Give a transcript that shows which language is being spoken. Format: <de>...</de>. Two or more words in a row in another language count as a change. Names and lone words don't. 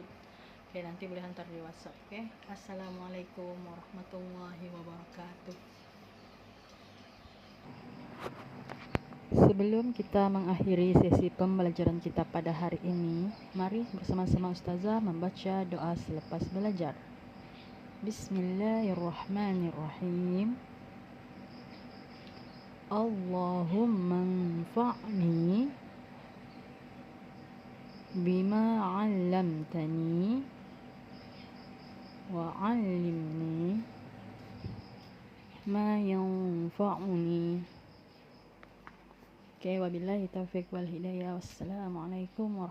<ms>Nanti boleh hantar di WhatsApp.</ms> <ar>السلام عليكم ورحمة الله وبركاته.</ar> <ms>Sebelum kita mengakhiri sesi pembelajaran kita pada hari ini, mari bersama-sama Ustazah membaca doa selepas belajar.</ms> <ar>Bismillahirrahmanirrahim. اللهم انفعني بما علمتني وعلمني ما ينفعني Oke, وبالله التوفيق والهداية.</ar>